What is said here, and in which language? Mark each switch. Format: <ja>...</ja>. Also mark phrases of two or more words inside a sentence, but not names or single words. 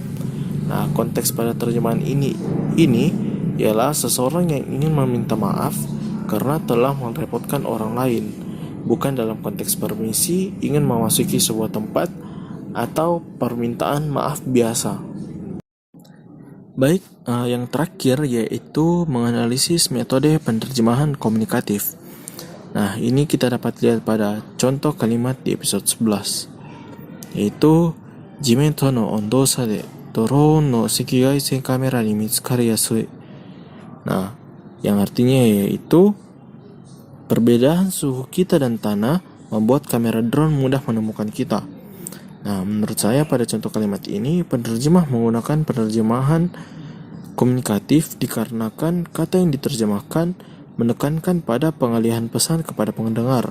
<id>Nah, konteks pada terjemahan ini ialah seseorang yang ingin meminta maaf karena telah merepotkan orang lain, bukan dalam konteks permisi ingin memasuki sebuah tempat atau permintaan maaf biasa. Baik, yang terakhir yaitu menganalisis metode penerjemahan komunikatif. Nah, ini kita dapat lihat pada contoh kalimat di episode 11, yaitu</id> <ja>地面との温度差でドローンの赤外線カメラに見つかりやすい.</ja> <id>Nah, yang artinya yaitu perbedaan suhu kita dan tanah membuat kamera drone mudah menemukan kita. Nah, menurut saya pada contoh kalimat ini, penerjemah menggunakan penerjemahan komunikatif dikarenakan kata yang diterjemahkan menekankan pada pengalihan pesan kepada pendengar.</id>